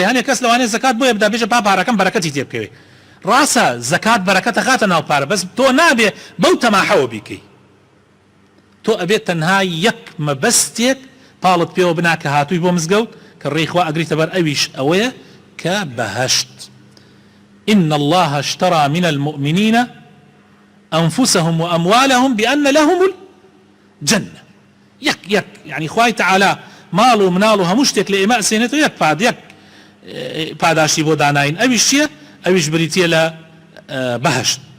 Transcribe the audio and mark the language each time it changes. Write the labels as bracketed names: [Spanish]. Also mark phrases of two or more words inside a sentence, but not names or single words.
[Central Kurdish] هەنێک کەس لەوانەیە زەکات بۆیە بدا بێژە پارەکەم بەرەکەتی تێ بکەوێ، ڕاستە زەکات بەرەکەتە خاتە ناو پارە، بەس تۆ نابێ بەو تەماحەوە بیکەی. تۆ ئەبێت تەنها یەک مەبەستێک پاڵت پێوە بنا کە هاتووی بۆ مزگەوت کە ڕێخوا ئەگریتە بەر ئەویش ئەوەیە کە بەهەشت. [Arabic] إن الله اشترى من المؤمنين أنفسهم وأموالهم بأن لهم الجنة. [Central Kurdish] يك يعني خواهي تعالى مال و منال و هەموو شتێک لە ئێمە ئەسێنێتەوە یەک پاداشتی بۆ داناین، ئەویش چییە؟ ئەویش بریتیە لە بەهەشت.